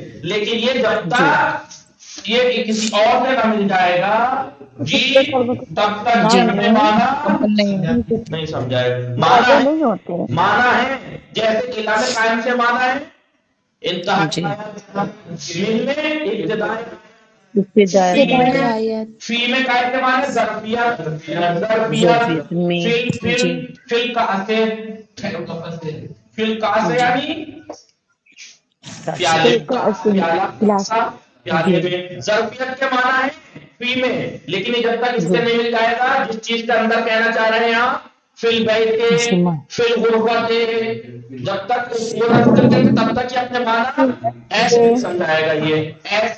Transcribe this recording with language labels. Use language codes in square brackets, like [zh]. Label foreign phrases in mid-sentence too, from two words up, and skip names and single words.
[ur] لیکن یہ جب تک یہ کسی اور سے نہ مل جائے گا جی تب تک جی یہ اپنے معنی نہیں سمجھائے. معنی ہے جیسے الہ میں قائم سے معنی ہے انتہا جی مل میں ابتدائی، ابتدائی فی میں قائم کے معنی ظرفیت، ظرفیت میں. جی فل کا سے جی یعنی پیالے پیالے جی میں. ظرفیت کے معنی ہے فی میں، لیکن یہ جب تک اس سے نہیں مل جائے گا جس چیز کے اندر کہنا چاہ رہے ہیں آپ [ar] فل بیت [ur] کے [ar] فل غربت [ur] کے، جب تک وہ نہ ذکر کریں تب تک یہ اپنے معنی ایسے نہیں سمجھائے گا، یہ ایسے